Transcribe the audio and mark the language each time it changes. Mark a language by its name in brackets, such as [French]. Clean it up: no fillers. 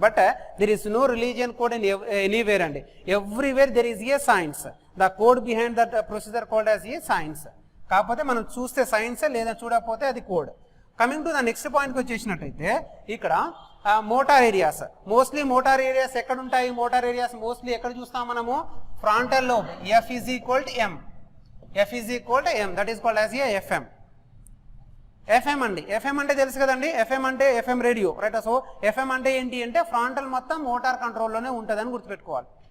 [English] But there is no religion code in anywhere అండి, everywhere there is a science, the code behind that procedure called as a science. [Telugu] కాకపోతే మనం చూస్తే సైన్సే, లేదా చూడకపోతే అది code. Coming to the next పాయింట్కి వచ్చేసినట్టయితే ఇక్కడ motor areas, mostly motor areas ఎక్కడ ఉంటాయి? మోటార్ ఏరియాస్ మోస్ట్లీ ఎక్కడ చూస్తాం మనము? [English] Frontal lobe, F is equal to M, F is equal to M, that is called as a FM. [Telugu] FM అండి, FM అంటే తెలుసు కదండి, FM అంటే FM radio, right. So FM అంటే ఏంటి అంటే ఫ్రంటల్ మొత్తం మోటార్ కంట్రోల్లోనే ఉంటుందని గుర్తుపెట్టుకోవాలి.